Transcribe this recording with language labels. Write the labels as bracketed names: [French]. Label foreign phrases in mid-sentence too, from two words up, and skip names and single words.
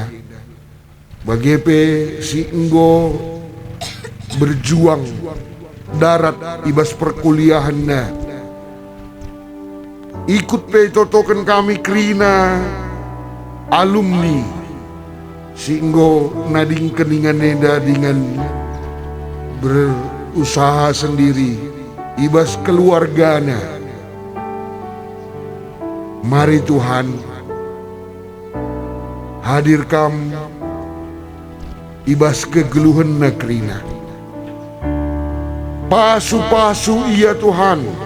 [Batak Karo] Bagepe si enggo berjuang darat ibas perkuliahan na. Ikut pe totokan kami krina alumni singgo nading keningan neda [Indonesian] dengan berusaha sendiri [Batak Karo] ibas keluargana. Mari Tuhan hadir kam ibas kegeluhan na krina. Pasu-pasu iya Tuhan.